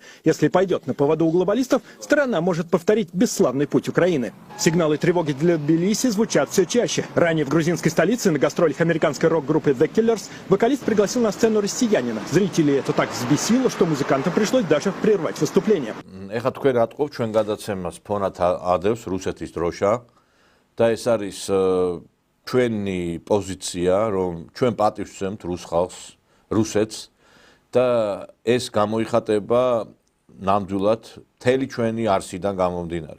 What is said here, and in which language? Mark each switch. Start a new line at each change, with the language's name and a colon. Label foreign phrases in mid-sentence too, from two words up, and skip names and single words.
Russian: Если пойдет на поводу у глобалистов, страна может повторить бесславный путь Украины. Сигналы тревоги для Тбилиси звучат все чаще. Ранее в грузинской столице на гастролях американской рок-группы The Killers вокалист пригласил на сцену россиянина. Зрителей это так взбесило, что музыкантам пришлось даже прервать выступление.
Georgian: ეხლა თქვენ რა თქობ ჩვენ გადაცემას ფონად ადევს რუსეთის დროშა და ეს არის ჩვენი პოზიცია, რომ ჩვენ პატივს ვცემთ რუს ხალხს, რუსეთს და ეს გამოიხატება ნამდვილად მთელი ჩვენი არსიდან გამომდინარე.